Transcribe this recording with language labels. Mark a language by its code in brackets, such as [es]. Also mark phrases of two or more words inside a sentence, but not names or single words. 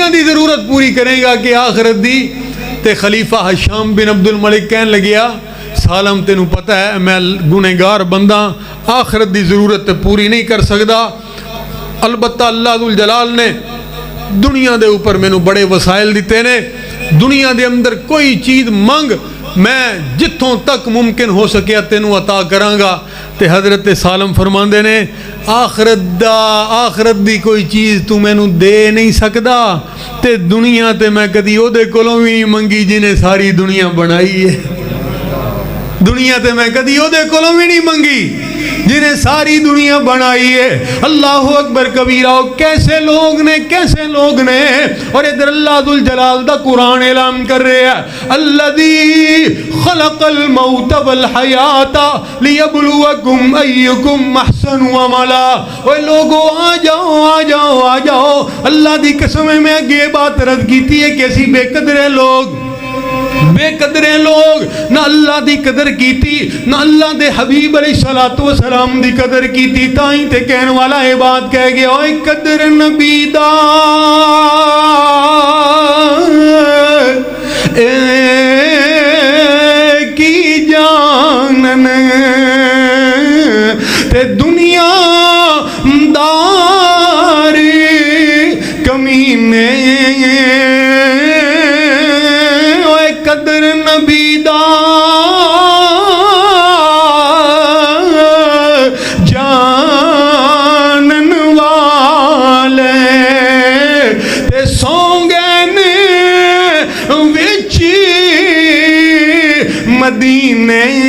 [pa] دی ضرورت پوری کریں گا کہ آخرت دی تے خلیفہ حشام بن عبد الملک کہنے لگیا سالم تینوں پتہ ہے میں گنہگار بندہ آخرت دی ضرورت پوری نہیں کر سکتا البتہ اللہ ذوالجلال نے دنیا دے اوپر میں نو بڑے وسائل دیتے نے دنیا دے اندر کوئی چیز مانگ میں جتوں تک ممکن ہو سکیا تینوں عطا کرانگا تے حضرت سالم فرماندے نے آخرت دی کوئی چیز تو میں نو دے نہیں سکدا تے دنیا تے میں کدی او دے کولوں بھی نہیں منگی جنہیں ساری دنیا بنائی ہے دنیا تے میں کدی او دے کولوں بھی نہیں منگی جنہیں ساری دنیا بنائی ہے. اللہ اکبر کبیرہ. کیسے لوگ نے, کیسے لوگ نے. اور ادھر اللہ ذو الجلال دا قرآن اعلان کر رہے ہیں [ar] الذی خلق الموت والحیات لیبلوکم ایکم احسن عملا. [pa] اوے لوگو آ جاؤ آ جاؤ آ جاؤ. اللہ دی قسم میں اگے بات رد کیتی ہے کہ اسی بے قدرے لوگ, بے قدرے لوگ نہ اللہ دی قدر کیتی, نہ اللہ دے حبیب [ar] علیہ الصلوۃ والسلام [pa] دی قدر کیتی. تائیں تے کہن والا یہ بات کہہ گیا اوے قدر نبی دا کی جانن تے دنیا دار کمینے. قدر نبی دا جانن والے تے سونگن وچ مدینے.